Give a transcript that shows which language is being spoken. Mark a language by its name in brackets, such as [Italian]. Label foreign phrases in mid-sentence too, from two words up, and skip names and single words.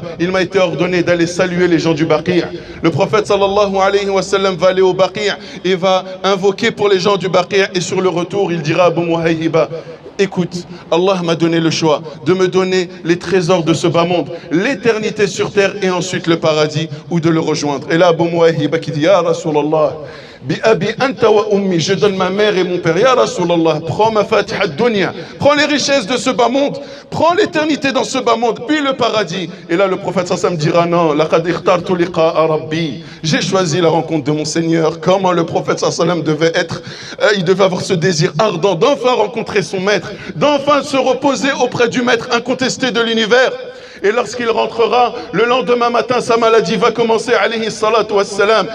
[French] Il m'a été ordonné d'aller saluer les gens du Baqi'. Le prophète [Arabic] صلى الله عليه وسلم [French] va aller au Baqi' et va invoquer pour les gens du Baqi'. Et sur le retour, il dira à Abu Muwayhiba: écoute, Allah m'a donné le choix de me donner les trésors de ce bas monde, l'éternité sur terre et ensuite le paradis, ou de le rejoindre. Et là, Abu Muwayhiba qui dit: [Arabic] يا رسول الله، بأبي أنت وأمي, [French] je donne ma mère et mon père. [Arabic] يا رسول الله, [French] prends ma [Arabic] فاتحة دنيا, [French] prends les richesses de ce bas monde, prends l'éternité dans ce bas monde, puis le paradis. Et là, le prophète sallam dira non, [Arabic] لقد اخترت لقاء ربي. [French] J'ai choisi la rencontre de mon Seigneur. Comment le prophète sallam devait être, il devait avoir ce désir ardent d'enfin rencontrer son maître, d'enfin se reposer auprès du maître incontesté de l'univers. Et lorsqu'il rentrera, le lendemain matin, sa maladie va commencer, [Arabic] عليه الصلاة والسلام.